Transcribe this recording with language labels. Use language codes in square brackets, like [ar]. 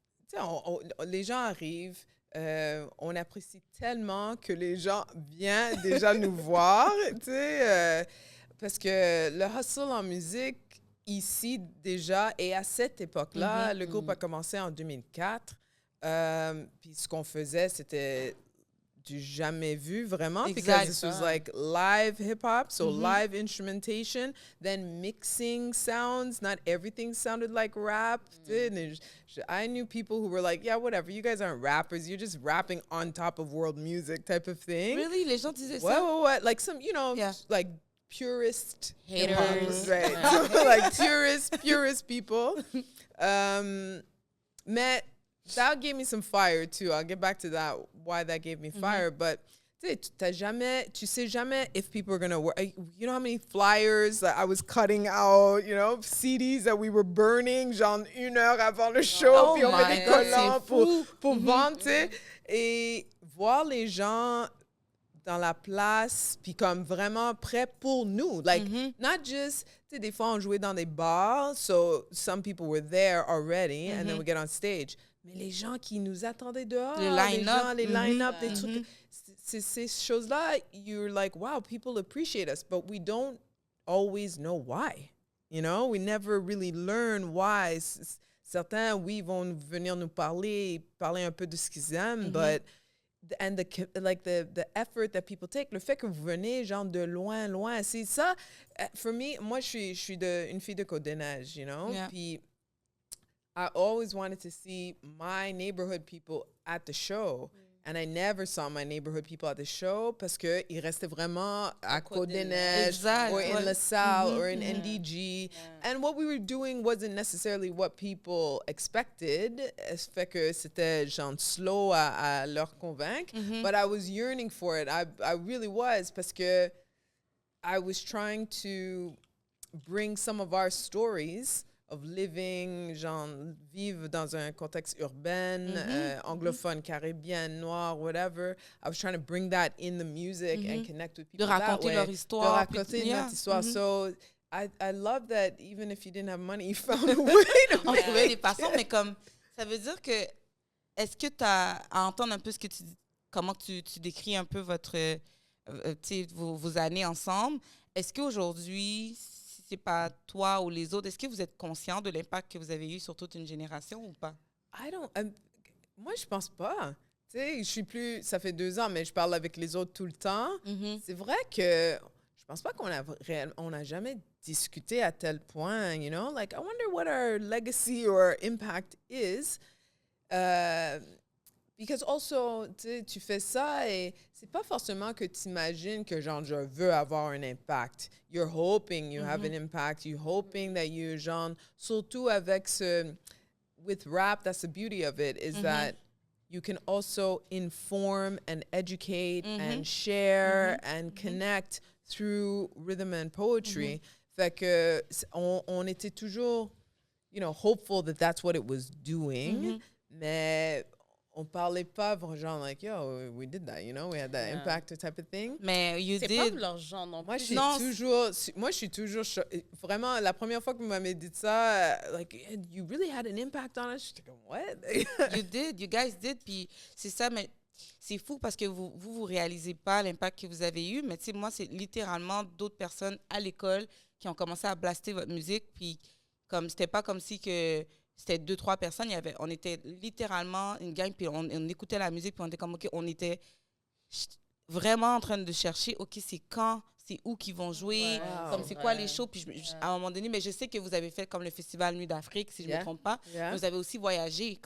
[fr] Tu sais, les gens arrivent, on apprécie tellement que les gens viennent déjà nous voir, tu sais, parce que le hustle en musique, ici, déjà, et à cette époque-là, le groupe a commencé en 2004, puis ce qu'on faisait, c'était du jamais vu, vraiment, [en] because this was like live hip-hop, so live instrumentation, then mixing sounds, not everything sounded like rap. I knew people who were like, yeah, whatever, you guys aren't rappers, you're just rapping on top of world music type of thing. Really? [fr] Les gens disaient ça? [en] What? Like some, you know, like purist Haters. right? Like purist people. Mais that gave me some fire too. I'll get back to that, why that gave me fire. But [fr] tu sais jamais [en] if people are gonna work. You know how many flyers that I was cutting out, you know, CDs that we were burning, [fr] genre 1 heure avant le show, puis on met des collants pour vendre, tu sais. Et voir les gens dans la place, puis comme vraiment prêts pour nous. [en] Like, not just, [fr] tu sais, des fois on jouait dans des bars, [en] so some people were there already, and then we get on stage. [fr] Mais les gens qui nous attendaient dehors, les line-up, des trucs, ces choses-là, [en] you're like, wow, people appreciate us, but we don't always know why. You know, we never really learn why. [fr] Certains, oui, vont venir nous parler un peu de ce qu'ils aiment, [en] but and the effort that people take, [fr] le fait que vous venez genre de loin, c'est ça. [en] For me, [fr] moi, je suis une fille de Côte-des-Neiges, [en] you know, puis I always wanted to see my neighborhood people at the show. And I never saw my neighborhood people at the show [fr] parce qu'ils restaient vraiment à Côte-des-Neiges [en] or in LaSalle or in NDG. And what we were doing wasn't necessarily what people expected. [fr] Fait que c'était genre slow à leur convaincre. [en] But I was yearning for it. I really was [fr] parce que [en] I was trying to bring some of our stories of living, [fr] genre, vivre dans un contexte urbain, anglophone, caribien, noir, [en] whatever. I was trying to bring that in the music and connect with people [fr] de raconter leur histoire. De raconter notre histoire. [en] So, I love that even if you didn't have money, you found a way to [fr] On trouvait des façons, mais comme, ça veut dire que, est-ce que tu as, à entendre un peu ce que tu dis, comment tu décris un peu votre, vos années ensemble, est-ce qu'aujourd'hui, c'est pas toi ou les autres, est-ce que vous êtes conscient de l'impact que vous avez eu sur toute une génération ou pas? Moi, je pense pas. Tu sais, je suis plus... Ça fait 2 ans, mais je parle avec les autres tout le temps. C'est vrai que je pense pas qu'on a jamais discuté à tel point, you know? [en] Like, I wonder what our legacy or impact is. Because also, [fr] tu fais ça et c'est pas forcément que tu imagines que genre je veux avoir un impact. [en] You're hoping you have an impact. You're hoping that you [fr] genre surtout avec [en] with rap, that's the beauty of it is that you can also inform and educate and share and connect through rhythm and poetry. [fr] Fait que on était toujours, [en] you know, hopeful that that's what it was doing. [fr] Mais on parlait pas genre [en] like, yo, we did that, you know, we had that impact type of thing. [fr] Mais c'est pas de leur genre non plus. Moi, je suis toujours vraiment, la première fois que vous m'avez dit ça, [en] like, you really had an impact on us. [fr] J'étais comme, [en] what? You guys did, [fr] puis c'est ça, mais c'est fou parce que vous réalisez pas l'impact que vous avez eu, mais tu sais, moi, c'est littéralement d'autres personnes à l'école qui ont commencé à blaster votre musique, puis comme, c'était pas comme si que c'était 2-3 personnes, on était littéralement une gang, puis on écoutait la musique, puis on était comme, OK, on était vraiment en train de chercher, OK, c'est quand, c'est où qu'ils vont jouer, comme c'est quoi les shows, puis à un moment donné, mais je sais que vous avez fait comme le Festival Nuit d'Afrique, si je ne me trompe pas, vous avez aussi voyagé.